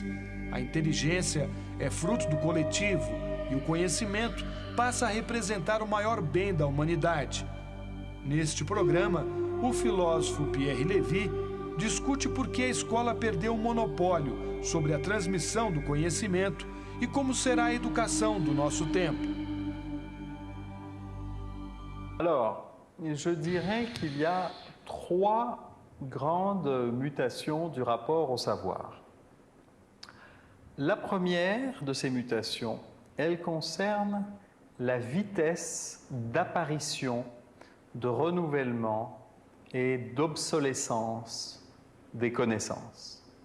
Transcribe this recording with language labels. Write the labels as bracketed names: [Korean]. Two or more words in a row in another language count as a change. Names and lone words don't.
[Portuguese] A inteligência é fruto do coletivo e o conhecimento passa a representar o maior bem da humanidade. Neste programa, o filósofo Pierre Levy discute por que a escola perdeu o monopólio sobre a transmissão do conhecimento e como será a educação do nosso tempo. [French] Alors, je dirais qu'il y a trois grandes mutations du rapport au savoir. La première de ces mutations, elle concerne la vitesse d'apparition, de renouvellement et d'obsolescence des connaissances.